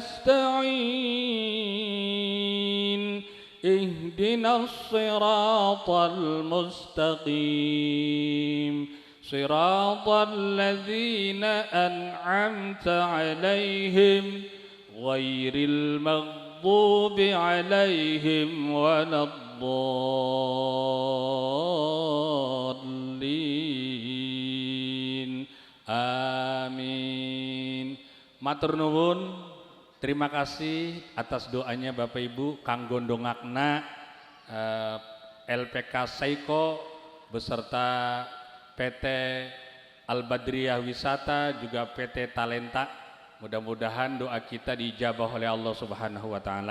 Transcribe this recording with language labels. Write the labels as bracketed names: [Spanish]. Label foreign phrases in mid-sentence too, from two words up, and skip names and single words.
[Arabic] نستعين اهدنا الصراط المستقيم صراط الذين أنعمت عليهم غير المغضوب عليهم ولا الضالين. [Javanese] Amin. Matur nuwun, [Indonesian] terima kasih atas doanya Bapak Ibu [Javanese] kanggo ndongakna [Indonesian] LPK Seiko beserta PT Al-Badriyah Wisata juga PT Talenta. Mudah-mudahan doa kita diijabah oleh Allah [Arabic] Subhanahu wa taala.